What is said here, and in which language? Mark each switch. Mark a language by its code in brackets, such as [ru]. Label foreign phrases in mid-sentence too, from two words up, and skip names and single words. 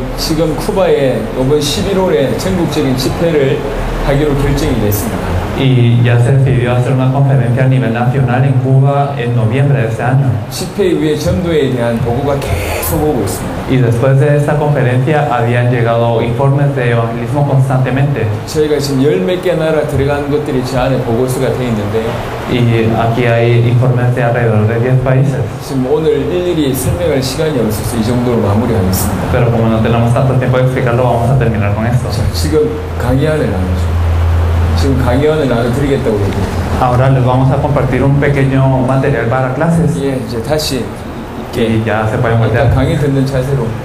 [ko] 지금 쿠바에 이번 11월에 전국적인 집회를 하기로 결정이 됐습니다. [es] Y ya se decidió hacer una conferencia a nivel nacional en Cuba en noviembre de este año. [ko] 집회 이후에 전도에 대한 보고가 계속 오고 있습니다. [es] Y después de esta conferencia habían llegado informes de evangelismo constantemente. [ko] 저희가 지금 10몇 개 나라 들어간 것들이 제 안에 보고서가 되어 있는데 [es] Y aquí hay informes de alrededor de 10 países. [ko] 지금 오늘 일일이 설명할 시간이 없어서 이 정도로 마무리하겠습니다. [es] Pero como no tenemos tanto tiempo de explicarlo, vamos a terminar con esto. [ko] 자, 지금 강의안을 나누죠. 지금 강의안을 나눠드리겠다고 얘기해요. [es] Ahora les vamos a compartir un pequeño material para clases. [ko] 예, 이제 다시 [es] Y ya se pueden [ko] 일단 [es] voltear. [ko] 강의 듣는 자세로